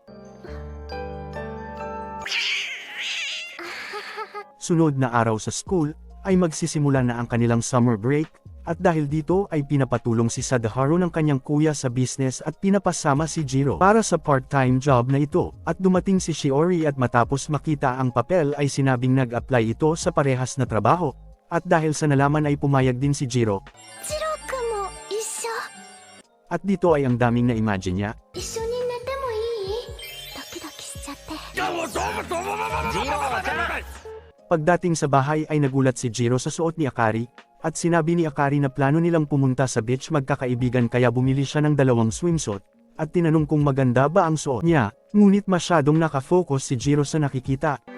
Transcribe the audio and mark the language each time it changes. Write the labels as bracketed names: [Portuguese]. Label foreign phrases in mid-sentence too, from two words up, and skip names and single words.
[Filipino] Sunod na araw sa school, ay magsisimula na ang kanilang [English] summer break, [Filipino] at dahil dito ay pinapatulong si Sadaharu ng kanyang kuya sa business at pinapasama si Jiro para sa [English] part-time job [Filipino] na ito, at dumating si Shiori at matapos makita ang papel ay sinabing nag-apply ito sa parehas na trabaho, at dahil sa nalaman ay pumayag din si Jiro. [Japanese] ジローくんも一緒. [Filipino] At dito ay ang daming na-imagine niya. [Japanese] 一緒に寝てもいい？ドキドキしちゃって. [Filipino] Pagdating sa bahay ay nagulat si Jiro sa suot ni Akari, at sinabi ni Akari na plano nilang pumunta sa beach magkakaibigan kaya bumili siya ng 2 swimsuit, at tinanong kung maganda ba ang suot niya, ngunit masyadong nakafocus si Jiro sa nakikita.